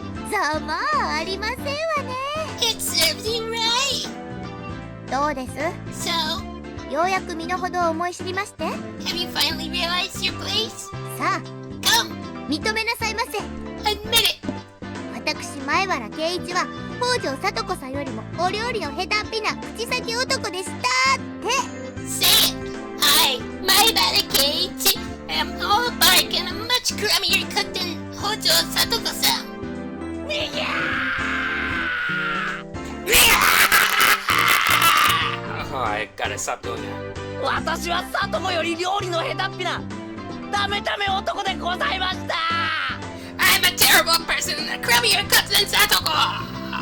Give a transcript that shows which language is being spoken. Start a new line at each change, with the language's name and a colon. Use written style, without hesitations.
Japanese: ざまあありませんわね。
English: It serves you right.
Japanese: どうです？
English: So,
Japanese: ようやく身の程を思い知りまして。
English: have you finally realized your place?
Japanese: さあ
English: Come,
Japanese: 認めなさいませ。
English: admit it.
Japanese: 私前原圭一は北条聡子さんよりもお料理の下手っぴな口先男でしたって。
English: Say it. I, Maibara Keiichi, am all bark and a much crummier cook than Hojo Satoko-san. Oh, I gotta stop doing that.
Japanese: 私は里子より料理の下手っぴなダメダメ男でございました。
English: I'm a terrible person and a crummier cook than Satoko!